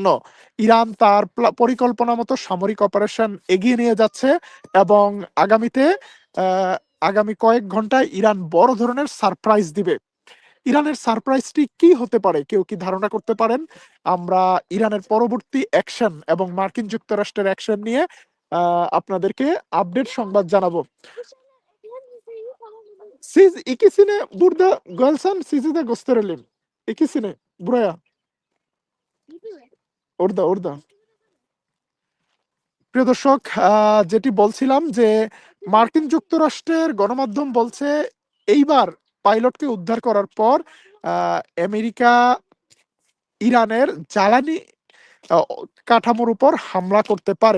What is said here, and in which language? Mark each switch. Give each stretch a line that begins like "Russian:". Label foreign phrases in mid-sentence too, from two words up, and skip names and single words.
Bangla: ইরান তার পরিকল্পনা মতো সামরিক অপারেশন এগিয়ে নিয়ে যাচ্ছে এবং আগামীতে আহ, আগামী কয়েক ঘন্টায় ইরান বড় ধরনের সারপ্রাইজ দিবে। ইরানের সারপ্রাইজটি কি হতে পারে, কেউ কি ধারণা করতে পারেন? আমরা ইরানের পরবর্তী অ্যাকশন এবং মার্কিন যুক্তরাষ্ট্রের অ্যাকশন নিয়ে আপনাদেরকে আপডেট সংবাদ জানাবো।
Turkish: Siz ikisini burada görsem sizi de gösterelim. İkisini buraya. Orada.
Bangla: প্রিয় দর্শক, যেটি বলছিলাম যে মার্কিন যুক্তরাষ্ট্রের গণমাধ্যম বলছে এইবার পাইলটকে উদ্ধার করার পর আমেরিকা ইরানের জ্বালানি কাঠামোর উপর হামলা করতে পারে।